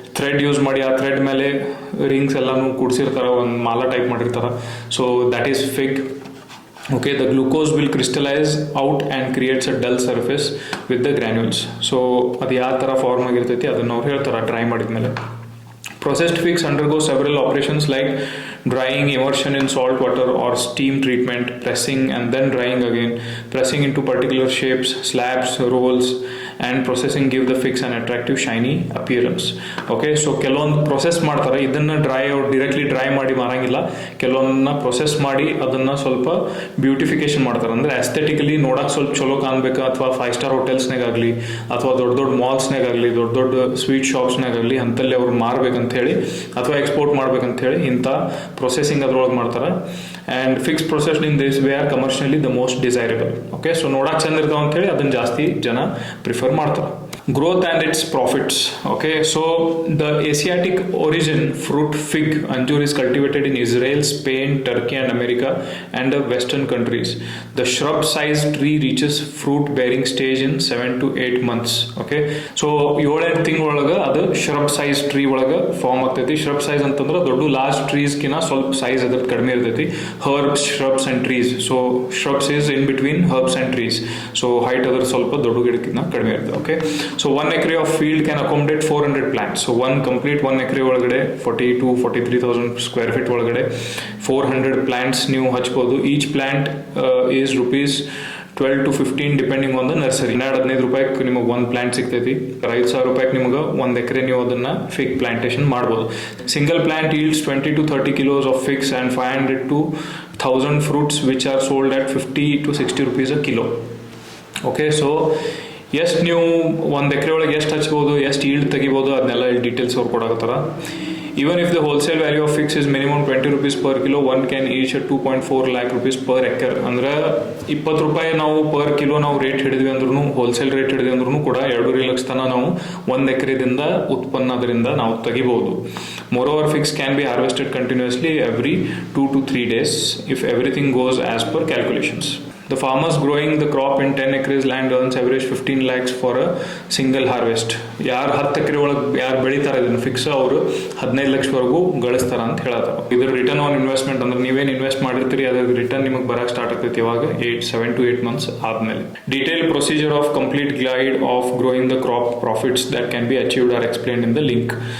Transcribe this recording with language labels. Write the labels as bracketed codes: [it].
[kn] Thread use ಮಾಡಿ ಆ thread ಮೇಲೆ ರಿಂಗ್ಸ್ ಎಲ್ಲಾನು ಕೂಡಿಸಿರ್ತಾರ, ಒಂದು ಮಾಲ ಟೈಪ್ ಮಾಡಿರ್ತಾರ. [en] So that is fig. Okay, the glucose will crystallize out and creates a dull surface with the granules. [kn] So ಅದು ಯಾವ ಥರ ಫಾರ್ಮ್ ಆಗಿರ್ತೈತಿ ಅದನ್ನ ಅವ್ರು ಹೇಳ್ತಾರ ಡ್ರೈ ಮಾಡಿದ್ಮೇಲೆ. [en] Processed figs undergo several operations like drying, immersion in salt water or steam treatment, pressing and then drying again, pressing into particular shapes, slabs, rolls, and processing give the figs an attractive shiny appearance. [kn] Okay, so ಕೆಲವೊಂದು process ಮಾಡ್ತಾರೆ. ಇದನ್ನ directly dry ಮಾಡಿ ಮಾರಂಗಿಲ್ಲ. ಕೆಲವೊಂದನ್ನ process ಮಾಡಿ ಅದನ್ನ ಸ್ವಲ್ಪ beautification ಮಾಡ್ತಾರೆ. ಅಂದ್ರೆ ಅಸ್ಥೆಟಿಕಲಿ ನೋಡಕ್ ಸ್ವಲ್ಪ ಚಲೋ ಕಾಣ್ಬೇಕು, ಅಥವಾ 5-star ಹೋಟೆಲ್ಸ್ನಾಗಲಿ ಅಥವಾ ದೊಡ್ಡ ಮಾಲ್ಸ್ನಾಗಲಿ, ದೊಡ್ಡ ಸ್ವೀಟ್ ಶಾಪ್ಸ್ನಾಗಲಿ ಅಂತಲ್ಲಿ ಅವ್ರು ಮಾರ್ಬೇಕಂತ ಹೇಳಿ ಅಥವಾ ಎಕ್ಸ್ಪೋರ್ಟ್ ಮಾಡ್ಬೇಕಂತ ಹೇಳಿ ಇಂಥ ಪ್ರೊಸೆಸಿಂಗ್ ಅದ್ರೊಳಗೆ ಮಾಡ್ತಾರೆ. [en] And figs processed in this way are commercially the most desirable. [kn] Okay, so ನೋಡಕ್ ಚಂದ ಇರ್ತಾವ ಅಂತ ಹೇಳಿ ಅದನ್ನ ಜಾಸ್ತಿ ಜನ ಪ್ರಿಫರ್ ಮಾಡ್ತಾರೆ. [en] Growth and its profits. Okay, so the Asiatic origin fruit fig anjur is cultivated in Israel, Spain, Turkey and America and the western countries. The shrub sized tree reaches fruit bearing stage in 7 to 8 months. [kn] Okay, so 7-8 ತಿಂಗಳೊಳಗೆ ಅದು shrub size tree ಒಳಗೆ form ಆಗ್ತೈತಿ. shrub size ಅಂತಂದ್ರೆ ದೊಡ್ಡ large trees ಕಿನ ಸ್ವಲ್ಪ size ಅದ್ರ ಕಡಿಮೆ ಇರ್ತೈತಿ. [en] herbs, shrubs and trees. So shrubs is in between herbs and trees. [kn] So height ಅದ್ರ ಸ್ವಲ್ಪ ದೊಡ್ಡ ಗಿಡಕ್ಕಿಂತ ಕಡಿಮೆ ಇರ್ತದೆ. [en] Okay, so 1 acre of field can accommodate 400 plants. [kn] So 1 acre ಒಳಗಡೆ 42-43,000 square feet ಒಳಗಡೆ 400 plants ನೀವು ಹಚ್ಬೋದು. [en] Each plant is rupees 12 to 15 depending on the nursery. [kn] 15 ರೂಪಾಯಿಗೆ ನಿಮಗೆ ಒಂದು ಪ್ಲಾಂಟ್ ಸಿಗ್ತೈತಿ. 5,000 ರೂಪಾಯಿಗೆ ನಿಮಗೆ 1 ಎಕರೆ ನೀವು ಅದನ್ನ ಫಿಗ್ ಪ್ಲಾಂಟೇಶನ್ ಮಾಡ್ಬೋದು. [en] Single plant yields 20 to 30 kilos of figs and 500 to 1,000 fruits which are sold at 50 to 60 rupees a kilo. [kn] Okay, so ಎಷ್ಟು ನೀವು 1 ಎಕರೆ ಒಳಗೆ ಎಷ್ಟು ಹಚ್ಬೋದು, ಎಷ್ಟು ಈಲ್ಡ್ ತೆಗಿಬೋದು ಅದನ್ನೆಲ್ಲ ಡೀಟೇಲ್ಸ್ ಅವ್ರು ಕೊಡಾಕತ್ತಾರ. [en] Even if the wholesale value of figs is minimum 20 rupees per kilo, one can reach a 2.4 lakh rupees per acre. [kn] ಅಂದ್ರೆ 20 ರೂಪಾಯಿ ನಾವು ಪರ್ ಕಿಲೋ ನಾವು ರೇಟ್ ಹಿಡಿದ್ವಿ ಅಂದ್ರೂ, ಹೋಲ್ಸೇಲ್ ರೇಟ್ ಹಿಡಿದ್ವಿ ಅಂದ್ರೂ ಕೂಡ 2.5 ಲಕ್ಷ ತನ ನಾವು 1 ಎಕರೆದಿಂದ ಉತ್ಪನ್ನ ಅದರಿಂದ ನಾವು ತೆಗಿಬಹುದು. [en] Moreover, figs can be harvested continuously every 2 to 3 days if everything goes as per calculations. The farmers growing the crop in 10 acres land earns average 15 lakhs for a single harvest. [kn] ಯಾರು 10 ಎಕರೆ ಒಳಗೆ ಯಾರು ಬೆಳಿತಾರೆ ಇದನ್ನು ಫಿಕ್ಸ್ ಅವರು 15 ಲಕ್ಷವರೆಗೂ ಗಳಿಸ್ತಾರ ಅಂತ ಹೇಳ್ತಾರೆ. ಇದ್ರ return on investment ಅಂದ್ರೆ ನೀವೇನು ಇನ್ವೆಸ್ಟ್ ಮಾಡಿರ್ತೀರಿ ಅದ್ರ ರಿಟರ್ನ್ ನಿಮಗೆ ಬರಕ್ಕೆ ಸ್ಟಾರ್ಟ್ ಆಗ್ತೈತಿ ಇವಾಗ [en] 7 to 8 months [kn] ಆದ್ಮೇಲೆ. [en] Detail procedure of complete guide of growing the crop profits that can be achieved are explained in the link.